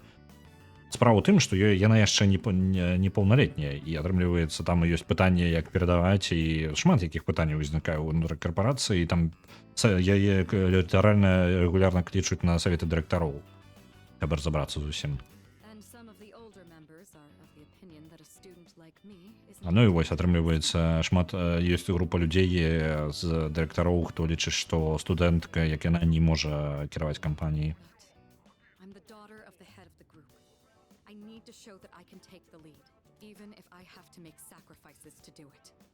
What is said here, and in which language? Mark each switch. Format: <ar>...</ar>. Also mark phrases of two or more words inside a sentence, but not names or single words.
<be>Справа ў тым, што яна яшчэ не паўналетняя, і атрымліваецца, там ёсць пытанне, як перадаваць, і шмат якіх пытанняў узнікае ўнутры карпорацыі, і там яе літаральна рэгулярна клічуць на саветы дырэктароў, каб разабрацца з усім.</be> <en>And some of the older members are of the opinion that a student like me isn't.</en> <be>Ну і вось, атрымліваецца, шмат ёсць група людзей з дырэктароў, хто лічыць, што студэнтка, як яна, не можа кіраваць кампаніяй.</be> <en>I'm the daughter of the head of the group. I need to show that I can take the lead, even if I have to make sacrifices to do it.</en>